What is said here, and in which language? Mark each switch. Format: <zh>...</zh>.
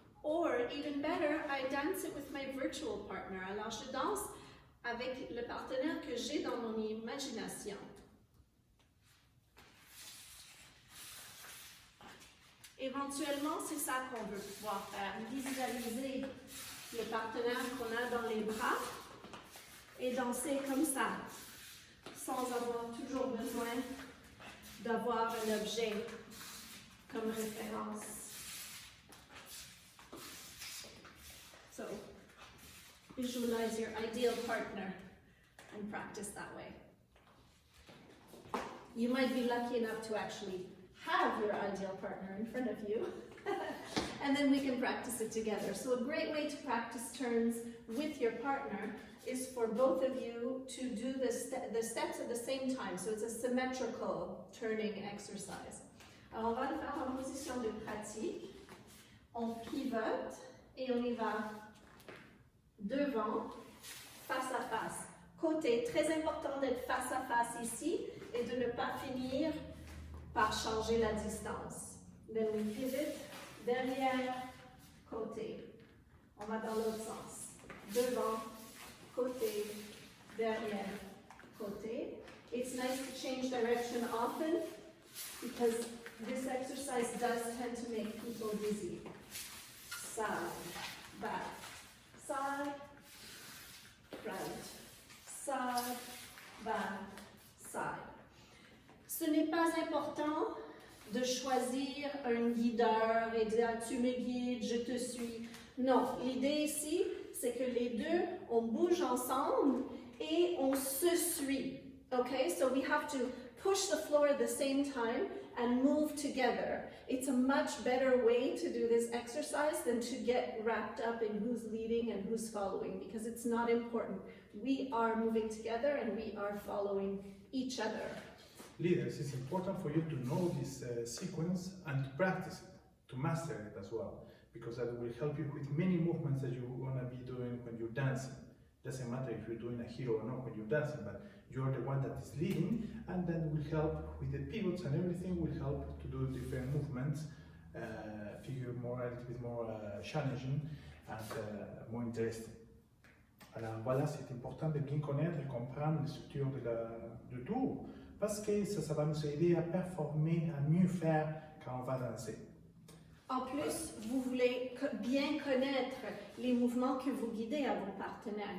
<en>Or, even better, I dance it with my virtual partner.</en> <fr>Alors, je danse avec le partenaire que j'ai dans mon imagination. Éventuellement, c'est ça qu'on veut pouvoir faire, visualiser le partenaire qu'on a dans les bras et danser comme ça, sans avoir toujours besoin d'avoir un objet comme référence.</fr> <en>So, visualize your ideal partner and practice that way. You might be lucky enough to actually have your ideal partner in front of you, and then we can practice it together. So a great way to practice turns with your partner is for both of you to do the steps at the same time. So it's a symmetrical turning exercise.</en> <fr>Alors on va le faire en position de pratique. On pivote et on y va devant, face à face. Côté, très important d'être face à face ici et de ne pas finir par changer la distance.</fr> <en>Then we pivot,</en> <fr>derrière, côté. On va dans l'autre sens. Devant, côté, derrière, côté.</fr> <en>It's nice to change direction often because this exercise does tend to make people dizzy. Side, back, side, front, side, back, side.</en> <fr>Ce n'est pas important de choisir un guideur et de dire tu me guides, je te suis. Non, l'idée ici, c'est que les deux, on bouge ensemble et on se suit.</fr> <en>Okay, so we have to push the floor at the same time and move together. It's a much better way to do this exercise than to get wrapped up in who's leading and who's following, because it's not important. We are moving together and we are following each other. Leaders, it's important for you to know this sequence and to practice it, to master it as well. because that will help you with many movements that you're gonna be doing when you're dancing. Doesn't matter if you're doing a hero or not when you're dancing, but you're the one that is leading, and then will help with the pivots and everything, will help to do different movements, figure more, a little bit more challenging and more interesting.</en> <fr>Alors voilà, c'est important de bien connaître et comprendre les structures du tour, parce que ça va nous aider à performer, à mieux faire quand on va danser. En plus, vous voulez bien connaître les mouvements que vous guidez à vos partenaires.</fr>